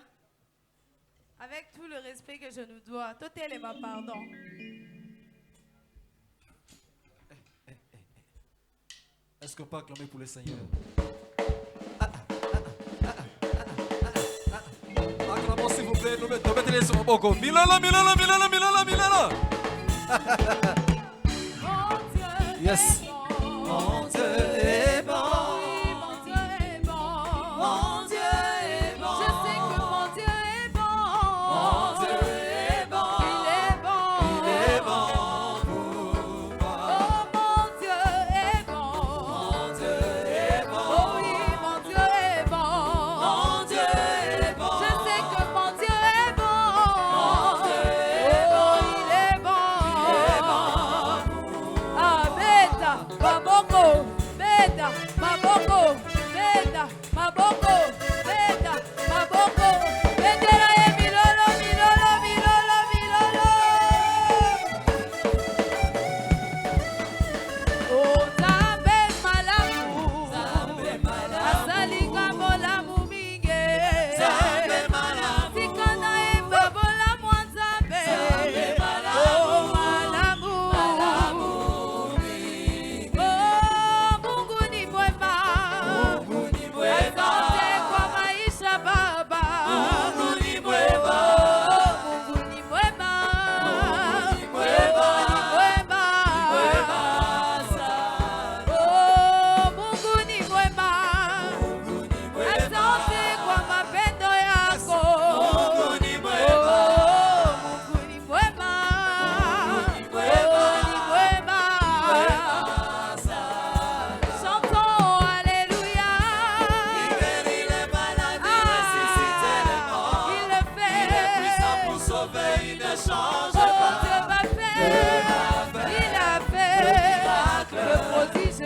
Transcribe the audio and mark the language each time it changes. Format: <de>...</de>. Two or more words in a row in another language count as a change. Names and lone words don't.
<fr>Avec tout le respect que je nous dois. Totel et ma pardon. Est-ce qu'on peut acclamer pour le Seigneur? Acclamons s'il vous plaît. Nous mettez-les sur mon boko.</fr> <ln>Milala, milala, milala, milala, milala.</ln> <fr>Mon Dieu Yes. est bon. Mon Dieu est bon. Oui, mon Dieu est bon. Mon Dieu est bon. Je sais que mon Dieu est bon. Mon Dieu est bon. Il est bon. Il est bon pour moi. Oh, mon Dieu est bon. Mon Dieu est bon. Oh oui, mon Dieu est bon. Mon Dieu est bon. Je sais que mon Dieu est bon. Mon Dieu est Oh, il est bon.</fr> <ln>Ah, beta, maboko, beta, maboko, beta, maboko, beta, maboko. Betela e milolo, milolo, milolo, milolo. Oh, Zambe malamu, Azali kamolamu mingi. Tikana e babola mwanzambe. Oh, malamu.</ln> <sw>Oh, Mungu ni mwema. Asante kwa maisha Baba. Mungu ni mwema. Mungu ni mwema. Oh, Mungu ni mwema. Asante kwa mapendo yako. Mungu ni mwema. Mungu ni mwema.</sw> <fr>Chantons Alléluia. Il le fait. Pour sauver, il ne change Oh, Dieu va faire. Il a fait le prodige.</fr>